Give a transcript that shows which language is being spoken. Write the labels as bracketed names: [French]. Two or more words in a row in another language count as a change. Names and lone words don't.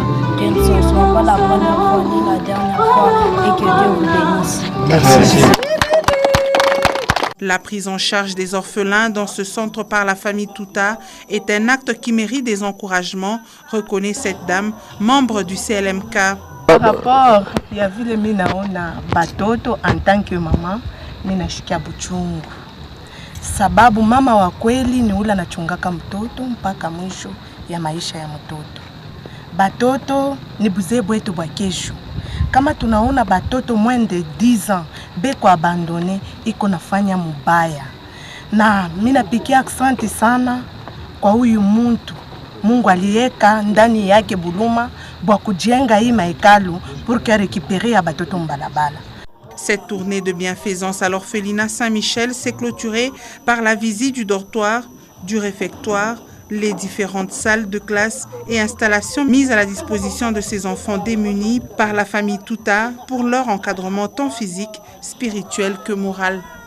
[French] Que ce ne soit pas la première fois ni la dernière fois et que Dieu vous bénisse. Merci. La prise en charge des orphelins dans ce centre par la famille Touta est un acte qui mérite des encouragements, reconnaît cette dame, membre du CLMK. [Swahili] Par rapport ya vile mimi naona batoto [French] en tant que [Swahili] mama, mimi nashikia buchungu. Sababu mama wa kweli ni ule anachungaka mtoto mpaka mwisho ya maisha ya mtoto. Batoto ni buzebu wetu bwa kesho. Kama tunaona batoto [French] moins de 10 ans [Swahili] beko abandone, iko nafanya mubaya. Na mimi napikia asante sana kwa huyu muntu. Mungu aliweka ndani yake buluma bwa kujenga hii mahekalu [French] pour que récupérer [Swahili] ya batoto mbalabala. [French] Cette tournée de bienfaisance à l'orphelinat Saint-Michel s'est clôturée par la visite du dortoir, du réfectoire, les différentes salles de classe et installations mises à la disposition de ces enfants démunis par la famille Touta pour leur encadrement tant physique, spirituel que moral.